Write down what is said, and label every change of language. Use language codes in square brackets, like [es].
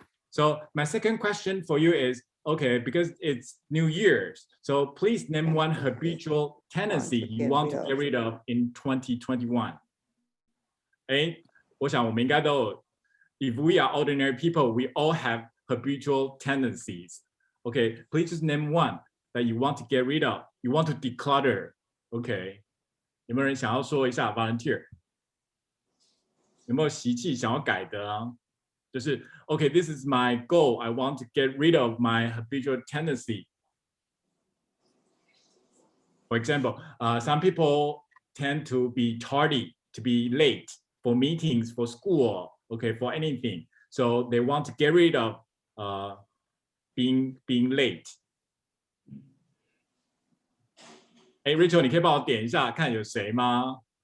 [en] So my second question for you is, okay, because it's New Year's, so please name one habitual tendency you want to get rid of in 2021. [zh] 我想我们应该都有 [en] if we are ordinary people, we all have habitual tendencies. Okay, please just name one that you want to get rid of. You want to declutter. [zh] OK， 有没有人想要说一下 volunteer？ 有没有习气想要改的啊？ [en] 就是 OK, this is my goal. I want to get rid of my habitual tendency. For example, some people tend to be tardy, to be late for meetings, for school, OK, for anything. So they want to get rid of being late. [zh] Rachel, 你可以帮我点一下，看有谁吗？